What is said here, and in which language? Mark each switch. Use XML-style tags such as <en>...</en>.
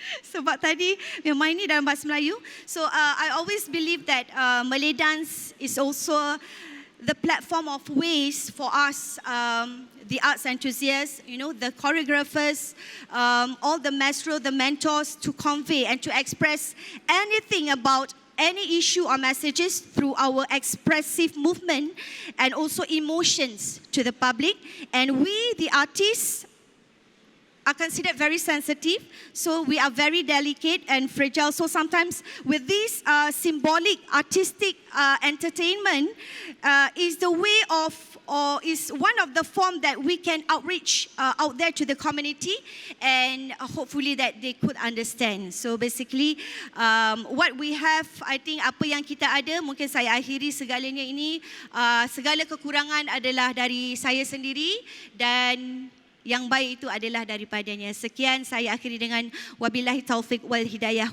<ms>Sebab tadi memang ini dalam bahasa Melayu.</ms> <en>So I always believe that Malay dance is also the platform of ways for us, the arts enthusiasts, the choreographers, all the maestro, the mentors, to convey and to express anything about any issue or messages through our expressive movement and also emotions to the public. And we, the artists, are considered very sensitive, so we are very delicate and fragile. So sometimes with this symbolic artistic entertainment is the way of, or is one of the form that we can outreach out there to the community, and hopefully that they could understand. So basically what we have, I think</en> <ms>apa yang kita ada, mungkin saya akhiri segalanya ini, segala kekurangan adalah dari saya sendiri dan yang baik itu adalah daripadanya. Sekian, saya akhiri dengan wabillahi taufik wal hidayah.</ms>